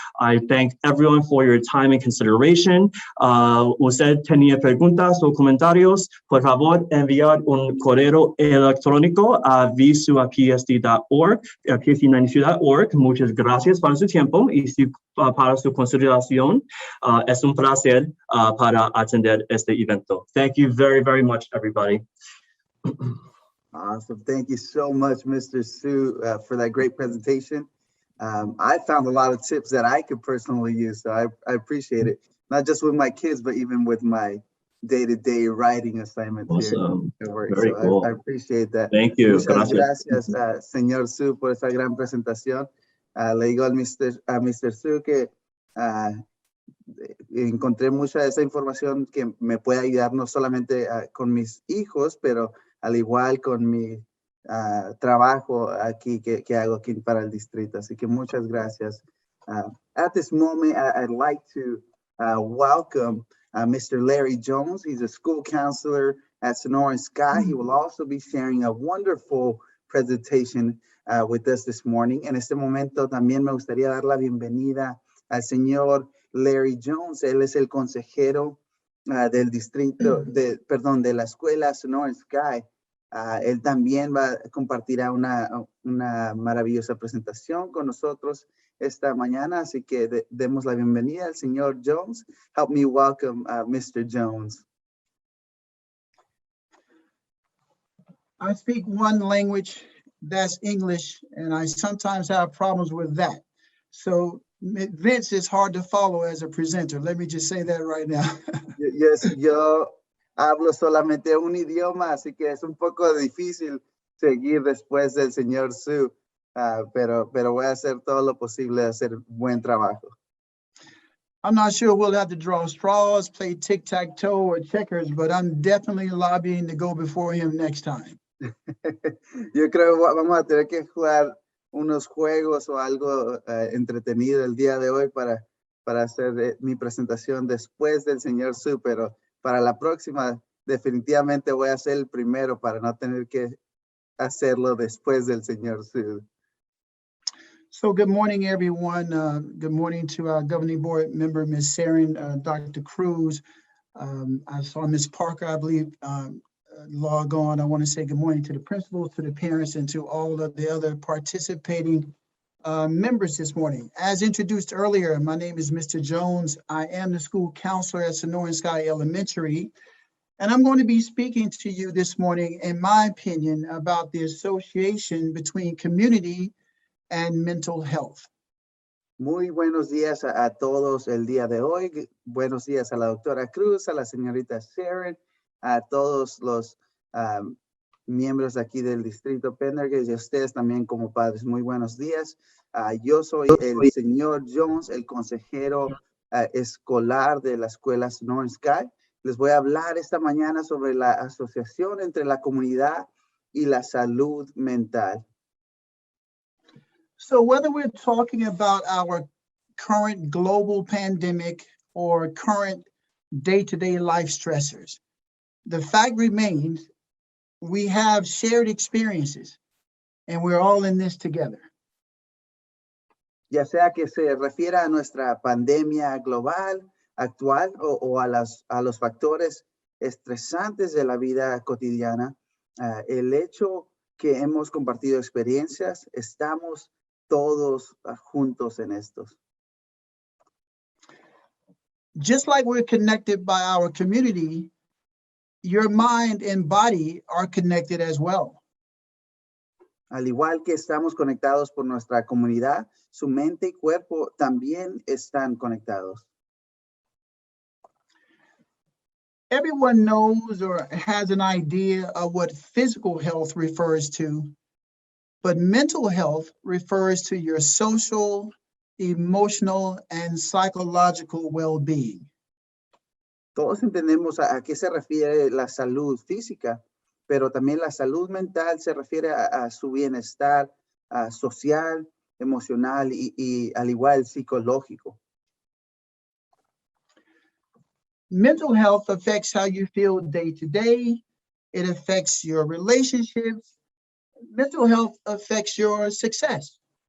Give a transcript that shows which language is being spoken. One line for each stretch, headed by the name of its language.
English: I thank everyone for your time and consideration.
Spanish: Usted tenía preguntas o comentarios, por favor, enviar un correo electrónico a vcu@psd.org, psd92.org. Muchas gracias por su tiempo y para su consideración. Es un placer para atender este evento.
English: Thank you very, very much, everybody. Awesome. Thank you so much, Mr. Su, for that great presentation. I found a lot of tips that I could personally use, so I appreciate it. Not just with my kids, but even with my day-to-day writing assignments. Awesome. Here at work. Very so cool. I appreciate that. Thank you.
Spanish: Muchas gracias, señor Su, por esa gran presentación. Le digo a Mr. Su que encontré mucha de esa información que me puede ayudar no solamente con mis hijos, pero al igual con mi trabajo aquí que hago aquí para el distrito. Así que muchas gracias.
English: At this moment, I'd like to welcome Mr. Larry Jones. He's a school counselor at Sonora Sky. He will also be sharing a wonderful presentation with us this morning.
Spanish: En este momento también me gustaría dar la bienvenida al señor Larry Jones. Él es el consejero del distrito, de la escuela Sonora Sky. Él también compartirá una maravillosa presentación con nosotros esta mañana, así que demos la bienvenida al señor Jones.
English: Help me welcome Mr. Jones. I speak one language, that's English, and I sometimes have problems with that. So Vince is hard to follow as a presenter. Let me just say that right now. Yes,
Spanish: yo hablo solamente un idioma, así que es un poco difícil seguir después del señor Su, pero voy a hacer todo lo posible de hacer buen trabajo.
English: I'm not sure we'll have to draw straws, play tic-tac-toe or checkers, but I'm definitely lobbying to go before him next time.
Spanish: Yo creo que vamos a tener que jugar unos juegos o algo entretenido el día de hoy para hacer mi presentación después del señor Su, pero para la próxima definitivamente voy a ser el primero para no tener que hacerlo después del señor Su.
English: So good morning, everyone. Good morning to our governing board member, Ms. Sarin, Dr. Cruz. I saw Ms. Parker, I believe, log on. I want to say good morning to the principals, to the parents, and to all of the other participating members this morning. As introduced earlier, my name is Mr. Jones. I am the school counselor at Sonora Sky Elementary, and I'm going to be speaking to you this morning, in my opinion, about the association between community and mental health.
Spanish: Muy buenos días a todos el día de hoy. Buenos días a la doctora Cruz, a la señorita Sharon, a todos los miembros aquí del distrito Pendergast y a ustedes también como padres. Muy buenos días. Yo soy el señor Jones, el consejero escolar de la escuela North Sky. Les voy a hablar esta mañana sobre la asociación entre la comunidad y la salud mental.
English: So whether we're talking about our current global pandemic or current day-to-day life stressors, the fact remains we have shared experiences and we're all in this together.
Spanish: Ya sea que se refiera a nuestra pandemia global actual o a los factores estresantes de la vida cotidiana, el hecho que hemos compartido experiencias, estamos todos juntos en estos.
English: Just like we're connected by our community, your mind and body are connected as well.
Spanish: Al igual que estamos conectados por nuestra comunidad, su mente y cuerpo también están conectados.
English: Everyone knows or has an idea of what physical health refers to, but mental health refers to your social, emotional, and psychological well-being.
Spanish: Todos entendemos a qué se refiere la salud física, pero también la salud mental se refiere a su bienestar social, emocional y al igual psicológico.
English: Mental health affects how you feel day to day. It affects your relationships. Mental health affects your success.